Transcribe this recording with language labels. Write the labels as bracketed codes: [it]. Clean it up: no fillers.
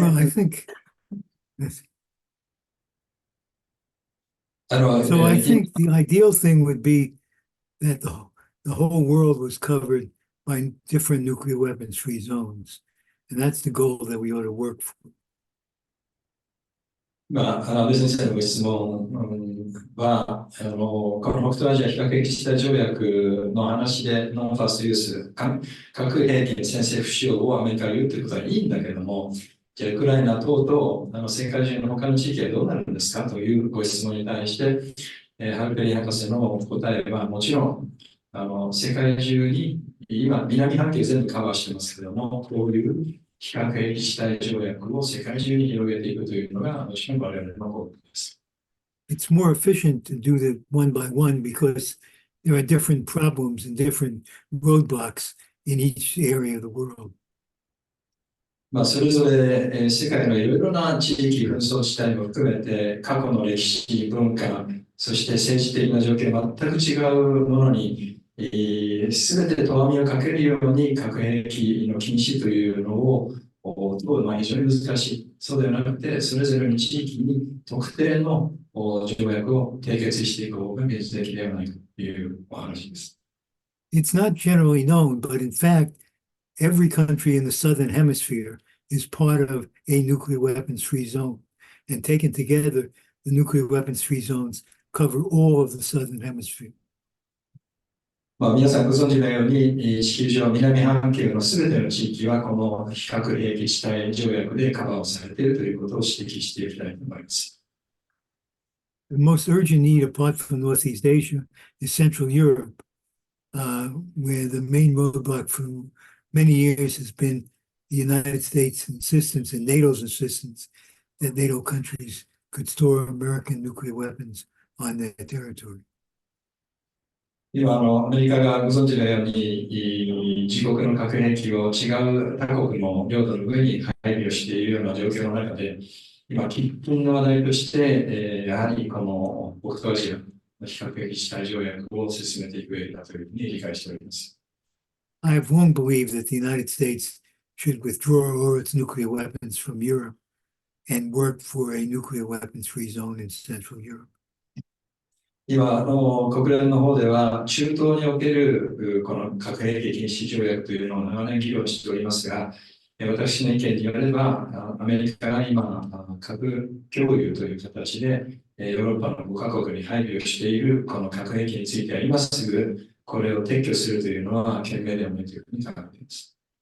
[en] Well, I think so. I think the ideal thing would be that the whole world was covered by different nuclear weapons-free zones, and that's the goal that we ought to work for. [ja] 安倍先生のご質問は、この北東アジア非核兵器地帯条約の話で、ノンファーストユース、核兵器の先制不使用をアメリカが言うということはいいんだけれども、じゃあ、ウクライナ等々、世界中の他の地域はどうなるんですかというご質問に対して、ハルペリン博士の答えは、もちろん、世界中に、今、南半球全部カバーしてますけれども、こういう非核兵器地帯条約を世界中に広げていくというのが、もちろん我々のゴールです。 [en] It's more efficient to do that one by one because there are different problems and different roadblocks in each area of the world. [ja] それぞれ世界のいろいろな地域、紛争地帯も含めて、過去の歴史、文化、そして政治的な状況、全く違うものに、すべてとどめをかけるように核兵器の禁止というのを非常に難しい。そうではなくて、それぞれの地域に特定の条約を締結していく方が現実的ではないかというお話です。 [en] It's not generally known, but in fact, every country in the southern hemisphere is part of a nuclear weapons-free zone. And taken together, the nuclear weapons-free zones cover all of the southern hemisphere. [ja] 皆さんご存知のように、地球上南半球のすべての地域はこの非核兵器地帯条約でカバーをされているということを指摘していきたいと思います。 [en] The most urgent need, apart from Northeast Asia, is Central Europe, where the main roadblock for many years has been the United States' insistence and NATO's insistence that NATO countries could store American nuclear weapons on their territory. [ja] 今、アメリカがご存知のように、自国の核兵器を違う他国の領土の上に配備をしているような状況の中で、今、喫緊の話題として、やはりこの北東アジアの非核兵器地帯条約を進めていくべきだというふうに理解しております。 [en] I have long believed that the United States should withdraw all its nuclear weapons from Europe and work for a nuclear weapons-free zone in Central Europe. [ja] 今、国連の方では、中東におけるこの核兵器禁止条約というのを長年議論しておりますが、私の意見によれば、アメリカが今、核共有という形で、ヨーロッパの5カ国に配備をしているこの核兵器については、今すぐこれを撤去するというのは、賢明ではないというふうに考えています。